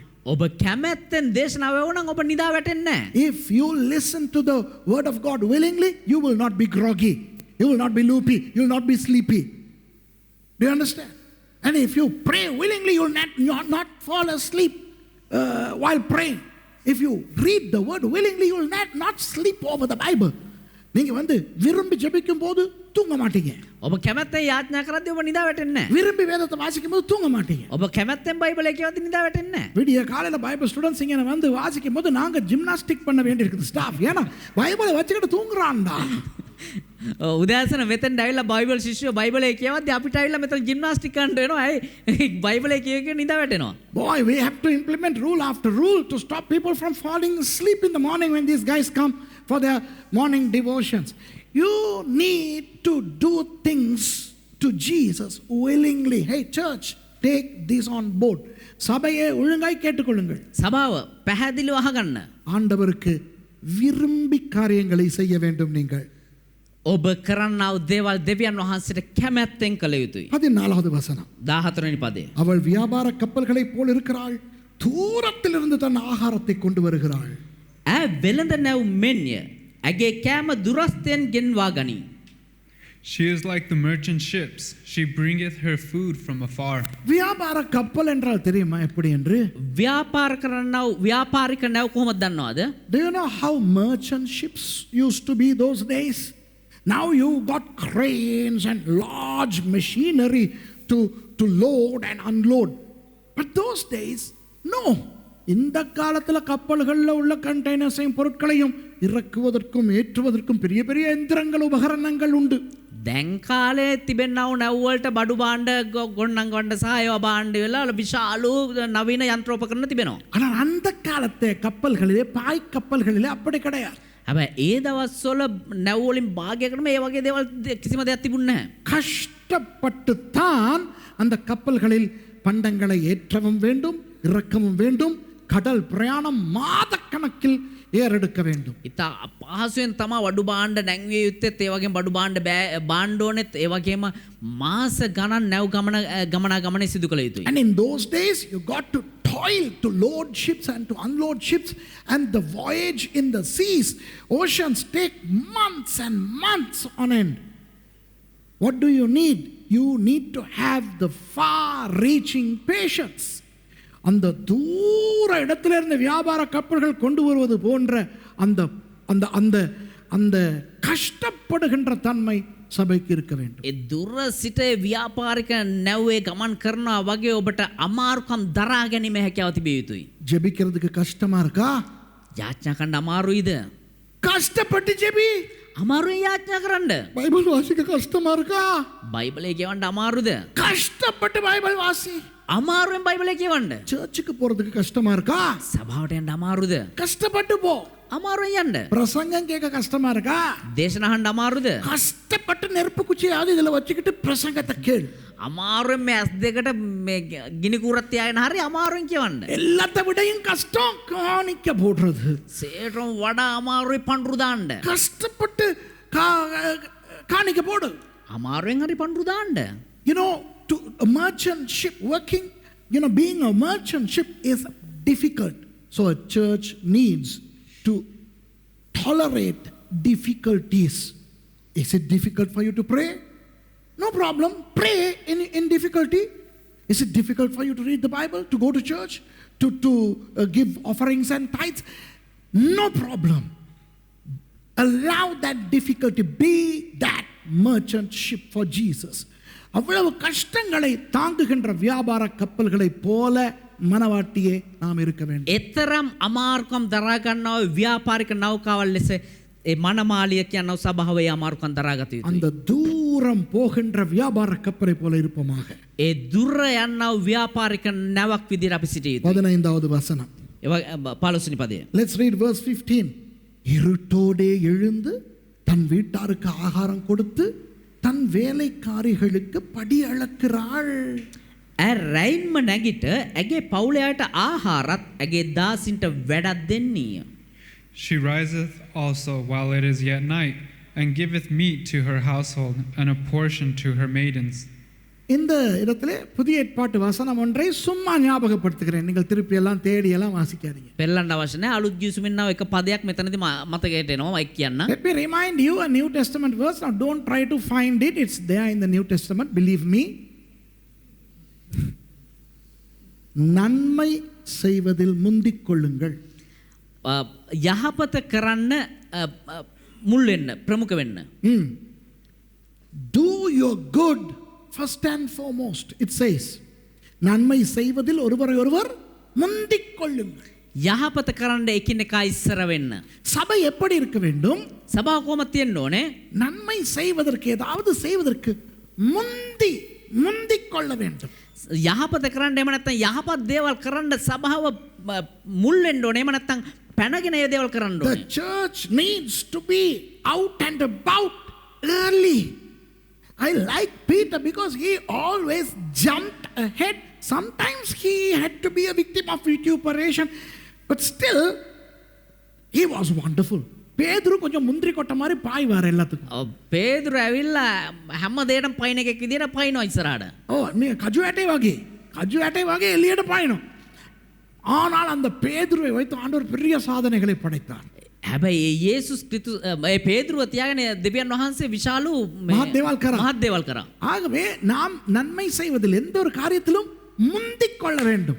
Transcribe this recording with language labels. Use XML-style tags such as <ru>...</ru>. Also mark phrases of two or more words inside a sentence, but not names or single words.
<si>ඔබ කැමැත්තෙන් දේශනාව වුණනම් ඔබ නිදා වැටෙන්නේ නැහැ.</si> <en>If you listen to the word of God willingly, you will not be groggy, you will not be loopy, you will not be sleepy. Do you understand? And if you pray willingly, you will not fall asleep while praying. If you read the word willingly, you will not sleep over the Bible.</en> <ta>நீங்க வந்து விரும்பி ஜெபிக்கும் போது தூங்க மாட்டீங்க.</ta> <si>ඔබ කැමැත්තෙන් යාඥා කරද්දී ඔබ නිදා වැටෙන්නේ නැහැ.</si> <ta>விரும்பி வேதத்தை வாசிக்கும் போது தூங்க மாட்டீங்க.</ta> <si>ඔබ කැමැත්තෙන් බයිබලය කියවද්දී නිදා වැටෙන්නේ නැහැ.</si> <ta>விடிய காலையில</ta> <en>Bible students</en> <ta>இங்க வந்து வாசிக்கும் போது நாங்க ஜிம்னாஸ்டிக் பண்ண வேண்டியிருக்குது ஸ்டாஃப். ஏன்னா பைபிளை வச்சுக்கிட்டு தூங்குறான்டா.</ta> <si>උදෑසන මෙතෙන් ඇවිල්ලා බයිබල් ශිෂ්‍යෝ බයිබලය කියවද්දී අපිට ඇවිල්ලා මෙතන ජිම්නාස්ටික් කරන්න වෙනවා. ඇයි බයිබලය කියව නිදා වැටෙනවා.</si> <en>Boy, we have to implement rule after rule to stop people from falling asleep in the morning when these guys come for their morning devotions. You need to do things to Jesus willingly. Hey church, take this on board.</en> <ta>சபையை ஒழுங்காய் கேட்டுக்கொள்ளுங்கள்.</ta> <si>සභාව පැහැදිලිව අහගන්න.</si> <ta>ஆண்டவருக்கு விரும்பி காரியங்களை செய்ய வேண்டும் நீங்கள்.</ta> <si>ඔබ කරන්නා වූ දේවල් දෙවියන් වහන්සේට කැමැත්තෙන් කළ යුතුයි.</si> <ta>14வது வசனம்.</ta> <si>14 වෙනි පදය.</si> <ta>அவள் வியாபார கப்பல்களைப் போல் இருக்கிறாள், தூரத்திலிருந்து தன் ஆகாரத்தை கொண்டு வருகிறாள்.</ta> <si>වෙළඳ නැව් මෙන්ය. ඇගේ කෑම දුරස්තෙන් ගෙන්වා ගනී.</si> <en>She is like the merchant ships. She bringeth her food from afar.</en> <ta>வியாபார கப்பல் என்றால் தெரியுமா எப்படி என்று?</ta> <si>ව්‍යාපාර කරන්නා වූ ව්‍යාපාරික නැව් කොහොමද දන්නවද?</si> <en>Do you know how merchant ships used to be those days? Now you got cranes and large machinery to load and unload. But those days, no.</en> <ta>இந்த காலத்தில் கப்பல்களில் உள்ள கண்டெய்னர்ஸையும் பொருட்களையும் இறக்குவதற்கும் ஏற்றுவதற்கும் பெரிய பெரிய எந்திரங்கள் உபகரணங்கள் உண்டு.</ta> <si>දැන් කාලේ තිබෙනා වූ නැව් වලට බඩු භාණ්ඩ ගොන්නන් ගන්න සහ ඒවා භාණ්ඩ වෙලා විශාල නවීන යන්ත්‍රෝපකරණ තිබෙනවා.</si> <ta>ஆனால் அந்த காலത്തെ கப்பல்களிலே பாய் கப்பல்களிலே அப்படி கிடையாது.</ta> <si>හැබැයි ඒ දවස්වල නැව් වලින් භාගයකටම ඒ වගේ දේවල් කිසිම දෙයක් තිබුණේ නැහැ.</si> <ta>கஷ்டப்பட்டு தான் அந்த கப்பல்களில் பண்டங்களை ஏற்றவும் வேண்டும், இறக்கவும் வேண்டும். கடல் பிரயாணம் மாதக்கணக்கில் ஏறெடுக்க வேண்டும்.</ta> <si>ඉතා අපහසුවෙන් තමයි වඩු භාණ්ඩ නැංවිය යුත්තේත් ඒ වගේම බඩු භාණ්ඩ භාණ්ඩ ඕනෙත් ඒ වගේම මාස ගණන් නැව් ගමනේ සිදු කළ යුතුයි.</si> <en>And in those days you got to toil to load ships and to unload ships, and the voyage in the seas, oceans take months and months on end. What do you need? You need to have the far reaching patience.</en> <ta>அந்த தூர இடத்துல இருந்து வியாபார கப்பல்கள் கொண்டு வருவது போன்ற அந்த அந்த அந்த அந்த கஷ்டப்படுகின்ற தன்மை சபைக்கு இருக்க வேண்டும்.</ta> <si>ඒ දුර සිට ව්‍යාපාරික නැව්වේ ගමන් කරනවා වගේ ඔබට අමාරුකම් දරා ගැනීම හැකියාව තිබිය යුතුයි.</si> <ta>ஜெபிக்கிறதுக்கு கஷ்டமா இருக்கா?</ta> <si>යාඥා කරන්න අමාරුයිද?</si> <ta>கஷ்டப்பட்டு ஜெபி.</ta> <si>අමාරුයි යාඥා කරන්න.</si> <ta>பைபிள் வாசிக்க கஷ்டமா இருக்கா?</ta> <si>බයිබලය කියවන්න අමාරුද?</si> <ta>கஷ்டப்பட்டு பைபிள் வாசி.</ta> <si>අමාරුවෙන් බයිබලය කියවන්න.</si> <ta>சர்ச்சுக்கு போறதுக்கு கஷ்டமா இருக்கா?</ta> <si>සභාවට යන්න අමාරුද?</si> <ta>கஷ்டப்பட்டு போ.</ta> <si>අමාරුවෙන් යන්න.</si> <ta>பிரசங்கம் கேட்க கஷ்டமா இருக்கா?</ta> <si>දේශනා අහන්න අමාරුද?</si> <ta>கஷ்டப்பட்டு நெருப்பு குச்சியாவது இதுல வச்சுக்கிட்டு பிரசங்கத்தை கேள்.</ta> <si>අමාරුවෙන් මේ ඇස් දෙකට මේ ගිනි කුරක් තියාගෙන හරි අමාරුවෙන් කියවන්න.</si> <ta>எல்லாத்த விடையும் கஷ்டம் காணிக்க போடுறது.</ta> <si>සේටම වඩා අමාරුයි පඳුරු දාන්න.</si> <ta>கஷ்டப்பட்டு காணிக்க போடு.</ta> <si>අමාරුවෙන් හරි පඳුරු දාන්න.</si> <en>You know, to a merchant ship working, you know, being a merchant ship is difficult. So a church needs to tolerate difficulties. Is it difficult for you to pray? No problem. Pray in difficulty. Is it difficult for you to read the Bible, to go to church, to give offerings and tithes? No problem. Allow that difficulty. Be that merchant ship for Jesus.</en> <ta>அவ்வளவு கஷ்டங்களை தாங்குகின்ற வியாபார கப்பல்களை போல மனவாட்டியே நாம் இருக்க வேண்டும்.</ta> <si>එතරම් අමාරුකම් දරා ගන්නා ව්‍යාපාරික නෞකාවල් ලෙස ඒ මනමාලිය කියන සභාවේ අමාරුකම් දරාගත යුතුයි.</si> <ta>அந்த தூரம் போகின்ற வியாபார கப்பலை போல இருப்போமாக.</ta> <si>ඒ දුර යනා ව්‍යාපාරික නැවක් විදිහට අපි සිටිය යුතුයි.</si> <ta>15வது வசனம்.</ta> <si>15 වෙනි පදය.</si> <en>Let's read verse 15.</en> <ta>இருட்டோடே எழுந்து தன் வீட்டாருக்கு ஆகாரம் கொடுத்து தன் வேலைக்காரிகளுக்கு படி அளக்கிறாள்.</ta> <si>රැයින්ම නැගිට ඇගේ පවුලයාට ආහාරත් ඇගේ දාසින්ට වැඩක් දෙන්නීය.</si> <en>She riseth also while it is yet night, and giveth meat to her household, and a portion to her maidens.</en> <ta>இந்த இடத்துல புதிய ஏற்பாட்டு வசனம் ஒன்றை சும்மா ஞாபகப்படுத்துகிறேன். நீங்கள் திருப்பி எல்லாம் தேடி எல்லாம் வாசிக்காதீங்க.</ta> <si>පෙරලන්න අවශ්‍ය නැහැ. අලුත් ගිවිසුමින් ආව එක පදයක් මෙතනදී මතකයට එනවා මයික් කියන්න.</si> <en>Let me remind you a New Testament verse. Now don't try to find it. It's there in the New Testament. Believe me.</en> <ta>நன்மை செய்வதில் முந்திக் கொள்ளுங்கள்.</ta> <si>යහපත කරන්න මුල් වෙන්න ප්‍රමුඛ වෙන්න.</si> <en>Do your good first and foremost. It says</en> <ta>நன்மை செய்வதில் ஒருவரை ஒருவர் முந்திக் கொள்ளுங்கள்.</ta> <si>යහපත කරන්න එකිනෙකා ඉස්සර වෙන්න.</si> <ta>சபை எப்படி இருக்க வேண்டும்?</ta> <si>සභාව කොහොමද තියෙන්න ඕනේ?</si> <ta>நன்மை செய்வதற்கு ஏதாவது செய்வதற்கு முந்திக் கொள்ள வேண்டும்.</ta> <si>යහපත කරන්න එහෙම නැත්නම් යහපත් දේවල් කරන්න සභාව මුල් වෙන්න ඕනේ. එහෙම නැත්නම් පැනගෙන ඒ දේවල් කරන්න</si> <en>The</en> <si>ඕනේ.</si> <en>church needs to be out and about early. I like Peter because he always jumped ahead. Sometimes he had to be a victim of vituperation, but still he was wonderful.</en> <ta>பேதுரு கொஞ்சம் முந்திரி கொட்ட மாதிரி பாய்வார் எல்லாத்துக்கும்.</ta> <si>පේදුරු ඇවිල්ලා හැම දෙයකටම පයින් එකෙක් විදියට පයින්නවා ඉස්සරහට. නී කජු ඇට වගේ එළියට පයින්ණ.</si> <ta>ஆனால் அந்த பேதுருவை வைத்து ஆண்டவர் பெரிய சாதனைகளை படைத்தார்.</ta> <si>හැබැයි යේසුස් ක්‍රිස්තුස් පේදුරුව තියාගෙන දෙවියන් වහන්සේ විශාලු මහත් දේවල් කරා.</si> <ta>ஆகவே நாம் நன்மை செய்வதில் எந்த ஒரு காரியத்திலும் முந்திக் கொள்ள வேண்டும்.</ta>